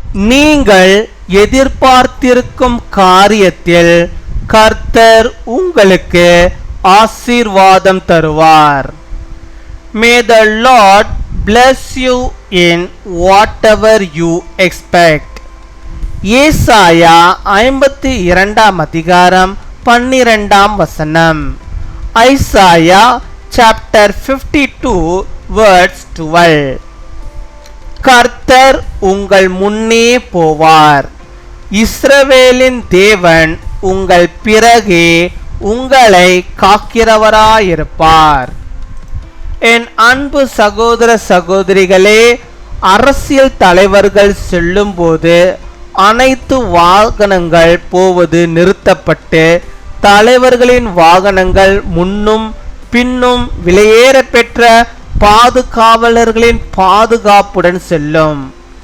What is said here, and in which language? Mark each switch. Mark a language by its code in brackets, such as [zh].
[ta] நீங்கள் எதிர்பார்த்திருக்கும் காரியத்தில் கர்த்தர் உங்களுக்கு ஆசீர்வாதம் தருவார். [en] May the Lord bless you in whatever you expect. [ta] ஏசாயா 52 அதிகாரம் 12 வசனம். [en] Isaiah chapter 52 verse 12. [ta] கர்த்தர் உங்கள் முன்னே போவார். இஸ்ரவேலின் தேவன் உங்கள் பிறகே உங்களை காக்கிறவராயிருப்பார். என் அன்பு சகோதர சகோதரிகளே, அரசியல் தலைவர்கள் செல்லும்போது அனைத்து வாகனங்கள் போவது நிறுத்தப்பட்டு தலைவர்களின் வாகனங்கள் முன்னும் பின்னும் விலையேற பெற்ற பாதுகாவலர்களின் பாதுகாப்புடன் செல்லும்.